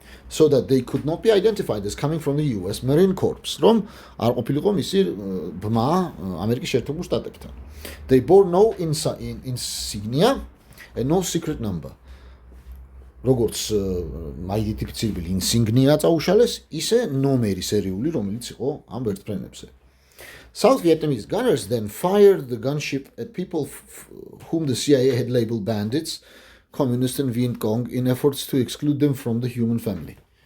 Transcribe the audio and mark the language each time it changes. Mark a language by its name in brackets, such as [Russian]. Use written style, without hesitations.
[English] So that they could not be identified as coming from the US Marine Corps. [Georgian] რომ არ ყოფილიყო მისი ბმა ამერიკის შეერთებულ შტატებთან. [English] They bore no insignia and no secret number. [Georgian] როგორც მაიდენტიფიცირებული ინსიგნია წაუშალეს, ისე ნომერი სერიული, რომელიც იყო ამ ვერტფრენებზე. [English] South Vietnamese gunners then fired the gunship at people whom the CIA had labeled bandits, communists and Viet Cong in efforts to exclude them from the human family.